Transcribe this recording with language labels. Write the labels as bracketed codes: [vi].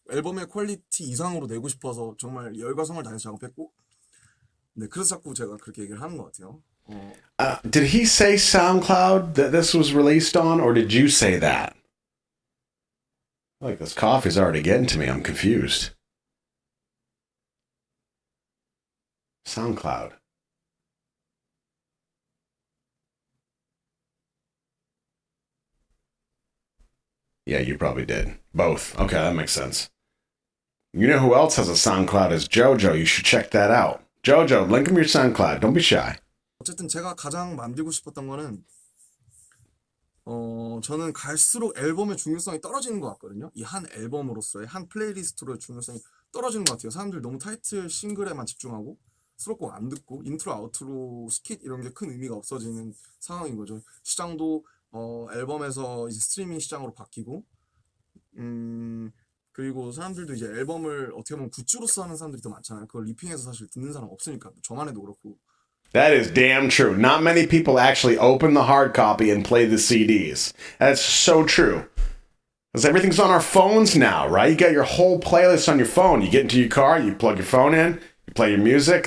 [ko] 앨범의 퀄리티 이상으로 내고 싶어서 정말 열과 성을 다해서 작업했고 네 그래서 자꾸 제가 그렇게 얘기를 하는 것 같아요. [en] Did he say SoundCloud that this was released on, or did you say that? Like, this coffee's already getting to me. I'm confused. SoundCloud. Yeah, you probably did. Both. Okay, that makes sense. You know who else has a SoundCloud is JoJo. You should check that out. JoJo, link him your SoundCloud. Don't be shy. [ko] 어쨌든 제가 가장 만들고 싶었던 거는 저는 갈수록 앨범의 중요성이 떨어지는 것 같거든요. 이 한 앨범으로서의 한 플레이리스트로의 중요성이 떨어지는 것 같아요. 사람들이 너무 타이틀 싱글에만 집중하고 수록곡 안 듣고 인트로 아우트로 스킷 이런 게 큰 의미가 없어지는 상황인 거죠. 시장도 앨범에서 이제 스트리밍 시장으로 바뀌고 그리고 사람들도 이제 앨범을 어떻게 보면 굿즈로서 하는 사람들이 더 많잖아요. 그걸 리핑해서 사실 듣는 사람 없으니까 저만 해도 그렇고 [en] That is damn true. Not many people actually open the hard copy and play the CDs. That's so true. Because everything's on our phones now, right? You got your whole playlist on your phone. You get into your car, you plug your phone in, you play your music.